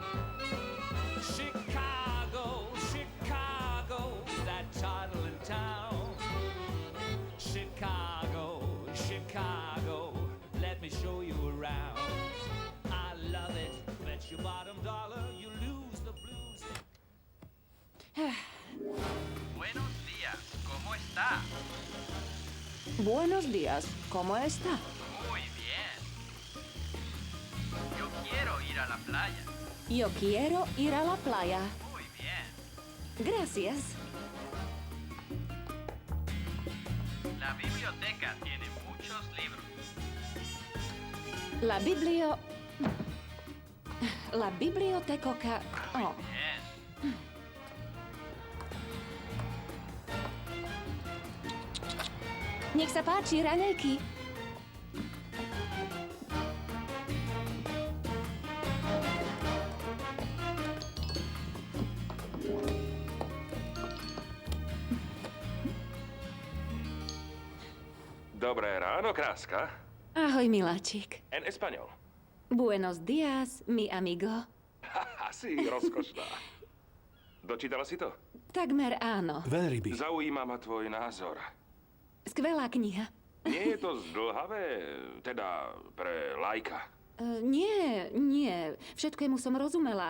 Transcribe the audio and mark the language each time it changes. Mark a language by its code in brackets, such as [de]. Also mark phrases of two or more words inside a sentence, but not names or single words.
[en] Chicago, Chicago, that toddling town. Chicago, Chicago, let me show you around. I love it, bet your bottom dollar you lose the blues. [es] Buenos días, ¿cómo está? Buenos días, ¿cómo está? Muy bien. Yo quiero ir a la playa. Yo quiero ir a la playa. Muy bien. Gracias. La biblioteca tiene muchos libros. La biblioteca... Oh. Bien. [sk] Nech sa páči, raňajky. Dobré ráno, kráska. Ahoj, miláčik. [es] En español. Buenos días, mi amigo. [sk] Haha, si rozkošná. Dočítala si to? Takmer áno. Veľryby. Zaujíma ma tvoj názor. Skvelá kniha. Nie je to zdĺhavé, teda pre lajka? Nie. Všetkému som rozumela.